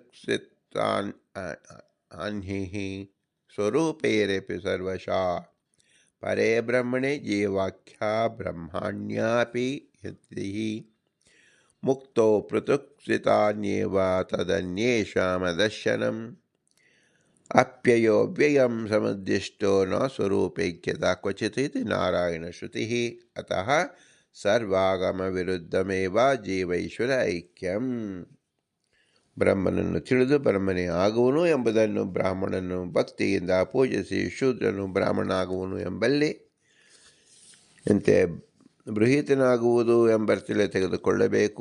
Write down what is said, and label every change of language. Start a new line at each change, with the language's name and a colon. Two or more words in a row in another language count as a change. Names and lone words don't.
Sanskrit: ಸ್ಥಿತಾನ್ ಅನ್ಯೈಃ ಸ್ವರೂಪೈರಪಿ ಸರ್ವಶಃ ಪರೇ ಬ್ರಹ್ಮಣೇ ಜೀವಾಖ್ಯಾ ಬ್ರಹ್ಮಾಣ್ಯಾಪಿ ಯತಿಃ ಮುಕ್ತೋ ಪೃಥಕ್ ಸ್ಥಿತಾನ್ಯೇವ ತದನ್ಯೇಷಾಮದರ್ಶನಂ ಅಪ್ಯಯೋ ವ್ಯಯಂ ಸಮುದ್ದಿಷ್ಟೋ ನ ಸ್ವರೂಪೈಕ್ಯತಾ ಕ್ವಚಿತ್ ಇತಿ ನಾರಾಯಣ ಶ್ರುತಿಃ. ಅತಃ ಸರ್ವಾಗಮ ವಿರುದ್ಧಮೇವ ಜೀವೈಶ್ವರ ಐಕ್ಯಂ.
Kannada: ಬ್ರಹ್ಮನನ್ನು ತಿಳಿದು ಬ್ರಹ್ಮನೇ ಆಗುವನು ಎಂಬುದನ್ನು ಬ್ರಾಹ್ಮಣನು ಭಕ್ತಿಯಿಂದ ಪೂಜಿಸಿ ಶೂದ್ರನು ಬ್ರಾಹ್ಮಣನಾಗುವನು ಎಂಬಲ್ಲಿ ಅಂತೆ ಬೃಹೀತನಾಗುವುದು ಎಂಬರ್ಥಲೆ ತೆಗೆದುಕೊಳ್ಳಬೇಕು.